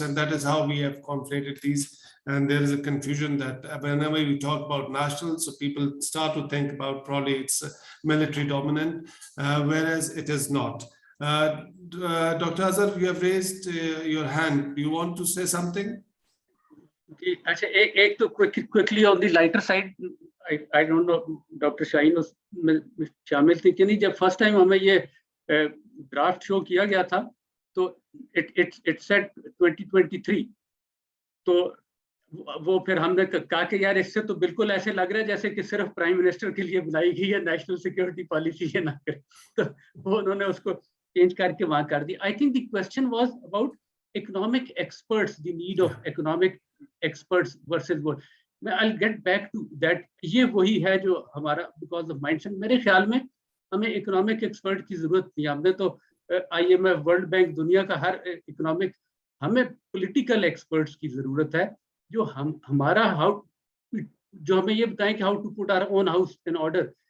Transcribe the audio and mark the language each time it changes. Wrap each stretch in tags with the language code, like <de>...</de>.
<en>And that is how we have conflated these. And there is a confusion that whenever we talk about national, so people start to think about probably it's military dominant, whereas it is not. Dr. Azhar, you have raised your hand. Do you want to say something?</en> <hi>अच्छा एक तो</hi> <en>quickly on the lighter side, I don't know Dr.</en> <hi>Shaheen उसमें शामिल थी कि नहीं. जब first time हमें ये draft show किया गया था तो</hi> <en>it said 2023.</en> <hi>तो वो फिर हमने कहा कि यार इससे तो बिल्कुल ऐसे लग रहा है जैसे कि सिर्फ प्राइम मिनिस्टर के लिए बनाई गई है नेशनल सिक्योरिटी पॉलिसी ये ना करे. तो वो उन्होंने उसको चेंज करके वहां कर दी.</hi> <en>I think the question was about economic experts, the need of economic experts versus what. I'll get back to that.</en> <hi>ये वही है जो हमारा</hi> <en>because of mindset.</en> <hi>मेरे ख्याल में हमें economic expert की जरूरत नहीं. हमने तो IMF, World Bank, दुनिया का हर economic, हमें political experts की जरूरत है जो हमारा जो हमें ये बताएं कि</hi> <en>how to put our own house in order.</en>